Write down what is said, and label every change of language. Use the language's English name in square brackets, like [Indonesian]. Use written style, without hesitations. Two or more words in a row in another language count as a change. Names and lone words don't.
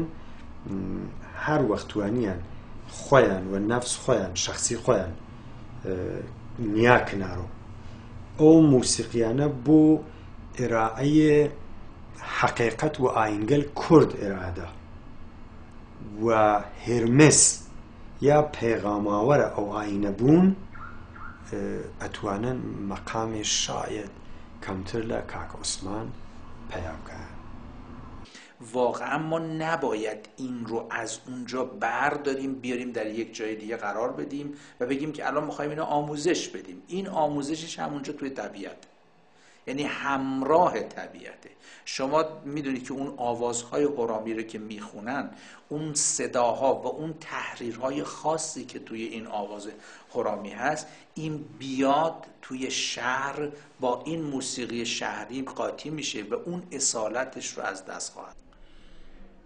[Central Kurdish] هەر وەختوانیان خۆیان و نەفس خۆیان شخصی خۆیان نیا کنارۆ ئەو موسیقیانە بۆ ئێرائەیە حەقیقەت و ئاینگەل کورد ئێرادە و هێرمس یا پێغاماوەرە ئەو ئاینە بوون ئەتوانن مەقامی شاید کەمتر لە کاک عوسمان پەیا بکەن. [Persian] واقعا ما نباید این رو از اونجا برداریم بیاریم در یک جای دیگه قرار بدیم و بگیم که الان میخوایم اینو آموزش بدیم. این آموزشش همونجا توی طبیعت، یعنی همراه طبیعته. شما میدونید که اون آوازهای هرامی رو که میخونن، اون صداها و اون تحریرهای خاصی که توی این آواز هرامی هست، این بیاد توی شهر با این موسیقی شهری قاطی میشه و اون اصالتش رو از دست خواهد.